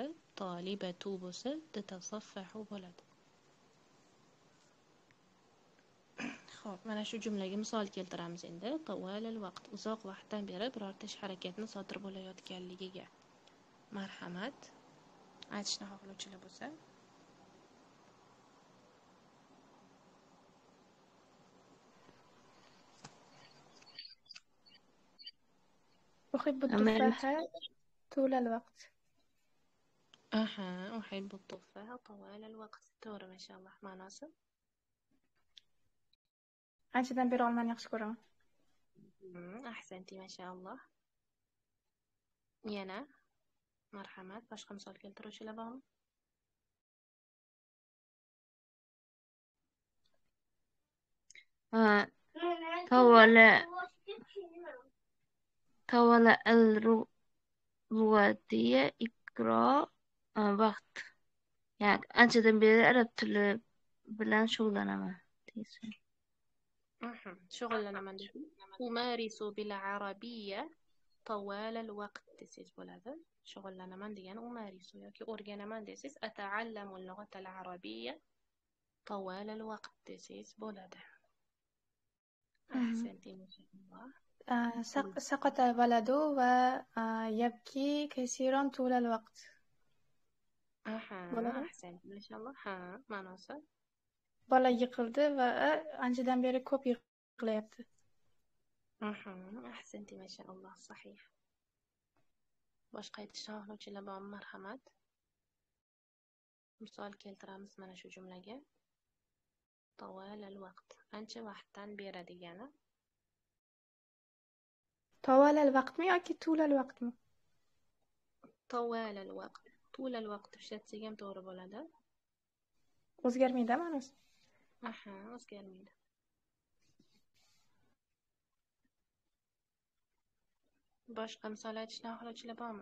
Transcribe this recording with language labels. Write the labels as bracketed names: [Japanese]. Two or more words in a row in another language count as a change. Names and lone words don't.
[Uzbek] Tolibatu bo'lsa tatasaffahu bo'ladi. Xo'p, mana shu jumlaga misol keltiramiz endi. Tawalal vaqt, uzoq vaqtdan beri birorta ish harakatni sodir bo'layotganligiga. Marhamat. Aytishni xohlovchilar bo'lsa. [Arabic] أحب التفاحة طول الوقت. Aha, أحب تفاحة طوال الوقت. [Uzbek] To'g'ri, mashallah, ma'nosi. Anchadan beri olmani yaxshi ko'raman. Ahsanti, mashalloh. Yana marhamat, boshqa misol keltiruvchilar bormi? [Arabic] طوال الوقتية إقراء vaqt. [Uzbek] Yani anchadan beri arab tili bilan shug'ullanaman deysan. Shug'ullanaman dedim. [Arabic] أمارس بالعربية طوال الوقت [Uzbek] desangiz bo'ladi. Shug'ullanaman degani umarisu yoki o'rganaman desangiz [Arabic] أتعلم اللغة العربية طوال الوقت [Uzbek] desangiz bo'ladi. Ahsanti, mashalloh. [Arabic] سقط الولد ويبكي كثيرا طول الوقت. [Uzbek] Bo'ladi. Ahsanti, mashalloh. Ha, ma'nosi. Bola yiqildi va anchadan beri ko'p yiqilyapti. Ahsanti, mashalloh. Sahih. Boshqa aytishni xohlovchilar bormi? Marhamat. Misol keltiramiz mana shu jumlaga. [Arabic] طوال الوقت. [Uzbek] Ancha vaqtdan beri degani. [Arabic] طوال الوقت [Uzbek] mi yoki [Arabic] طول الوقت [Uzbek] mi? [Arabic] طوال الوقت. طول الوقت [Uzbek] ishlatsak ham to'g'ri bo'ladi. O'zgarmaydi ma'nosi. O'zgarmaydi. Boshqa misol aytishni xohlovchilar bormi?